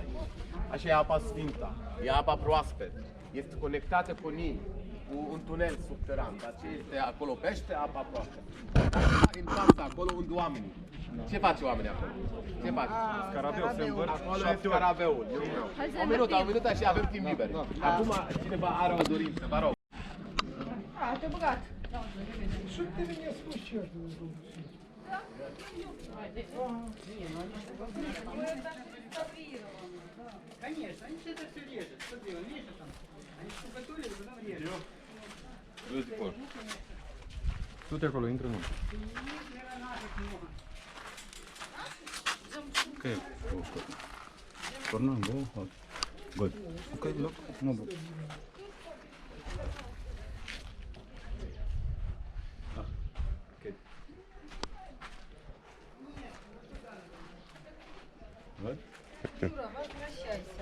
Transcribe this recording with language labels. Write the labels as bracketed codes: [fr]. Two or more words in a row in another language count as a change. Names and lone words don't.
[ro] Așa e apa sfintă, e apa proaspăt, este conectată cu Nil, cu un tunel subteran, dar ce este acolo pește, apa proaspăt. În fața, acolo unde oamenii. Ce face oamenii acolo? Ce face? Scarabeu se învârt. Acolo e scarabeul. O minută și avem timp liber. Acum cineva are o dorință, vă rog. Te-a băgat. [ru] Что ты меня смущаешь? Конечно, они все это все режут. Смотри, он режет там. Они штукатурят, потом режут. [ro] Du-te acolo. Du-te acolo, intră în urmă. [en] Okay. Tornăm, go. Good. Okay, look. No, good. Okay. Good. [ru] Юра, возвращайся.